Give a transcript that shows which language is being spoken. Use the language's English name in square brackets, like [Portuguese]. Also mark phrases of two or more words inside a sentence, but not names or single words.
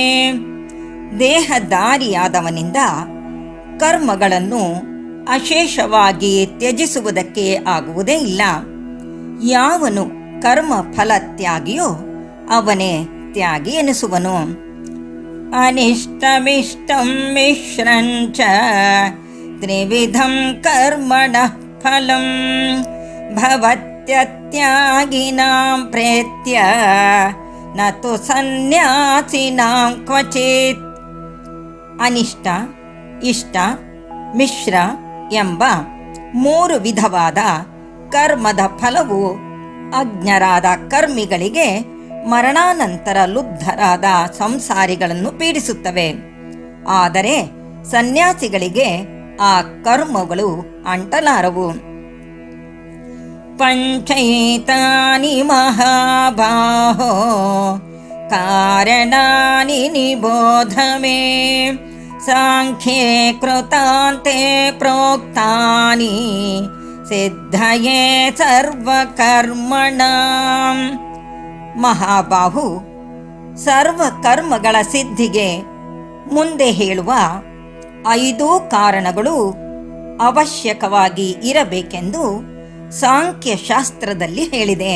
[Kannada] ದೇಹಧಾರಿಯಾದವನಿಂದ ಕರ್ಮಗಳನ್ನು ಅಶೇಷವಾಗಿ ತ್ಯಜಿಸುವುದಕ್ಕೆ ಆಗುವುದೇ ಇಲ್ಲ. ಯಾವನು ಕರ್ಮ ಫಲ ತ್ಯಾಗಿಯೋ ಅವನೇ ತ್ಯಾಗಿ ಎನಿಸುವನು. [Sanskrit] ಅನಿಷ್ಟಮಿಷ್ಟಂ ಮಿಶ್ರಂಚ ತ್ರಿವಿಧಂ ಕರ್ಮಣಃ ಫಲಂ ಭವತ್ಯತ್ಯಾಗಿನಾಂ ಪ್ರೇತ್ಯ ನತು ಸನ್ಯಾಸಿನಾಂ ಕ್ವಚಿತ್. [Kannada] ಅನಿಷ್ಟ, ಇಷ್ಟ, ಮಿಶ್ರ ಎಂಬ 3 ವಿಧವಾದ ಕರ್ಮದ ಫಲವು ಅಜ್ಞರಾದ ಕರ್ಮಿಗಳಿಗೆ ಮರಣಾನಂತರ ಲುಬ್ಧರಾದ ಸಂಸಾರಿಗಳನ್ನು ಪೀಡಿಸುತ್ತವೆ. ಆದರೆ ಸನ್ಯಾಸಿಗಳಿಗೆ ಆ ಕರ್ಮಗಳು ಅಂಟಲಾರವು. [Sanskrit] ಪಂಚೈತಾನಿ ಮಹಾಬಾಹೋ ಕಾರಣಾನಿ ನಿಬೋಧ ಮೇ ಸಾಂಖ್ಯೇ ಕೃತಾಂತೆ ಪ್ರೋಕ್ತಾನಿ ಸಿದ್ಧಯೇ ಸರ್ವಕರ್ಮಣಾಂ. [Kannada] ಮಹಾಬಾಹು, ಸರ್ವಕರ್ಮಗಳ ಸಿದ್ಧಿಗೆ ಮುಂದೆ ಹೇಳುವ 5 ಕಾರಣಗಳು ಅವಶ್ಯಕವಾಗಿ ಇರಬೇಕೆಂದು ಸಾಂಖ್ಯಶಾಸ್ತ್ರದಲ್ಲಿ ಹೇಳಿದೆ.